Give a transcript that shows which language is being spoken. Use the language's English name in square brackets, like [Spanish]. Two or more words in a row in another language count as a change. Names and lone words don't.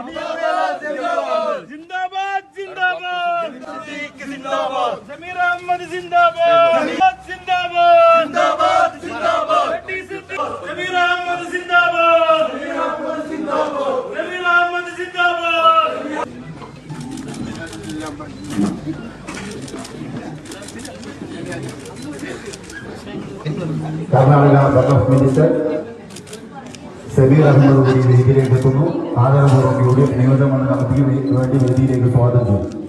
[Hindi] जिंदाबाद जिंदाबाद जिंदाबाद जमीर अहमद जिंदाबाद जिंदाबाद जिंदाबाद जिंदाबाद जमीर अहमद जिंदाबाद जमीर अहमद जिंदाबाद। [Malayalam] കർണാടക വഖഫ് മിനിസ്റ്റർ സബീർ അഹമ്മദ് കൂടി വേദിയിലേക്ക് എത്തുന്നു. ആദരപൂർവ്വം യുഡിഎഫ് നിയോജകമണ്ഡല കമ്മിറ്റിക്ക് വേണ്ടി വേദിയിലേക്ക് സ്വാഗതം ചെയ്യും.